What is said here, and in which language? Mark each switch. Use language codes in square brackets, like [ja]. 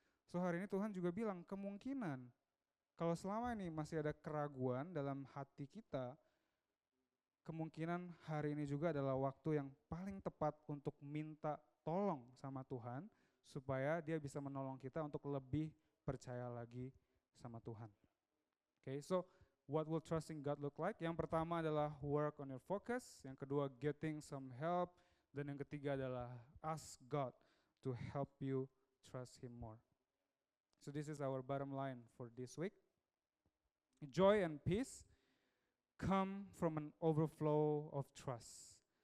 [id] So hari ini Tuhan juga bilang, kemungkinan kalau selama ini masih ada keraguan dalam hati kita, kemungkinan hari ini juga adalah waktu yang paling tepat untuk minta tolong sama Tuhan, supaya dia bisa menolong kita untuk lebih percaya lagi sama Tuhan. [en] Okay, so what will trusting God look like? [id] Yang pertama adalah [en] work on your focus, [id] yang kedua [en] getting some help, [id] dan yang ketiga adalah [en] ask God to help you trust Him more. So this is our bottom line for this week. Joy and peace come from an overflow of trust.